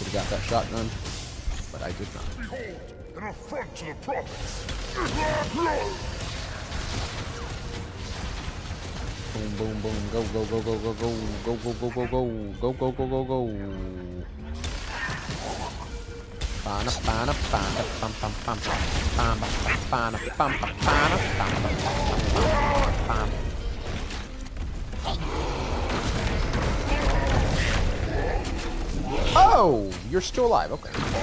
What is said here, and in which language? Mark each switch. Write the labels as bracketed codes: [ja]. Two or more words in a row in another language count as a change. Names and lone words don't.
[en] Could have got that shotgun, but I did not. Behold, an affront to the prophets. Boom, boom, boom. Go, go, go, go, go, go. Go, go, go, go, go. Go, go, go, go, go. Bana, bana, bana, bum, bum, bum, bum, bana, bana, bum, bum, bana, bum, bum, bum. Oh, you're still alive. Okay.